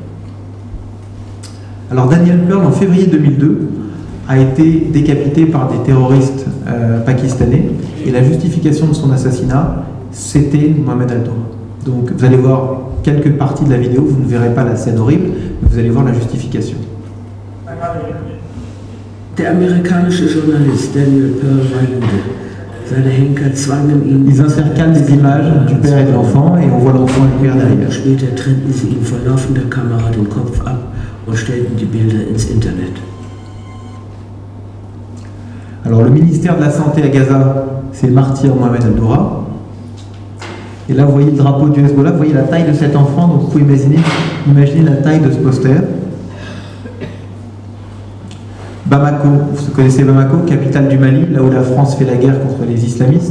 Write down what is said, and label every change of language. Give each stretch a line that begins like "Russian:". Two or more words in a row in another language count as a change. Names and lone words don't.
French: Alors, Daniel Pearl, en février 2002, a été décapité par des terroristes pakistanais. Et la justification de son assassinat, c'était Mohamed Al-Doura. Donc, vous allez voir quelques parties de la vidéo, vous ne verrez pas la scène horrible, mais vous allez voir la justification.
German: Der amerikanische Journalist Daniel Pearl weinte. Seine Henker zwangen ihn.
French: Ils intercalent les images du père et de l'enfant et on voit l'enfant et le père derrière.
German: Später trennten sie ihm vor laufender Kamera den Kopf ab und stellten die Bilder ins Internet.
French: Alors le ministère de la Santé à Gaza, c'est martyr Mohamed Al-Doura. Et là vous voyez le drapeau du Hezbollah, vous voyez la taille de cet enfant, donc vous pouvez imaginer la taille de ce poster. Bamako, vous connaissez Bamako, capitale du Mali, là où la France fait la guerre contre les islamistes.